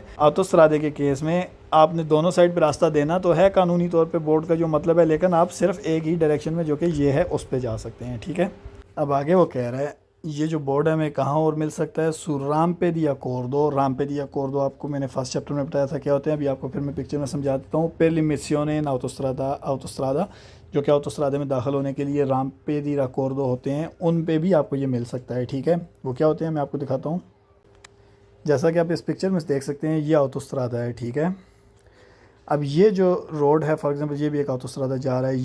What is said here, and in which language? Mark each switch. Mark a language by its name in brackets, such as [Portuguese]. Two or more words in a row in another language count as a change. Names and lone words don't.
[Hindi] ऑटोस्ट्रादे के केस में आपने दोनों साइड पे रास्ता देना तो है कानूनी तौर पे बोर्ड का जो मतलब है, लेकिन आप सिर्फ एक ही डायरेक्शन में जो कि ये है उस पर जा सकते हैं, ठीक है। अब आगे वो कह रहा है ये जो बोर्ड है हमें कहाँ और मिल सकता है। [Italian] su rampe di accordo, rampe di accordo [Hindi] आपको मैंने [English] first chapter [Hindi] में बताया था क्या होते हैं। अभी आपको फिर मैं पिक्चर में समझा देता हूँ। [Italian] per l'immissione in autostrada, [Hindi] जो कि ऑटोस्ट्रादे में दाखिल होने के लिए [Italian] rampe di accordo [Hindi] होते हैं, उन पे भी आपको ये मिल सकता है, ठीक है। वो क्या होते हैं मैं आपको दिखाता हूँ। जैसा कि आप इस पिक्चर में देख सकते हैं ये ऑटोस्ट्रादा है, ठीक है। अब ये जो रोड है [English] for example [Hindi] ये भी एक ऑटोस्ट्रादा जा रहा है।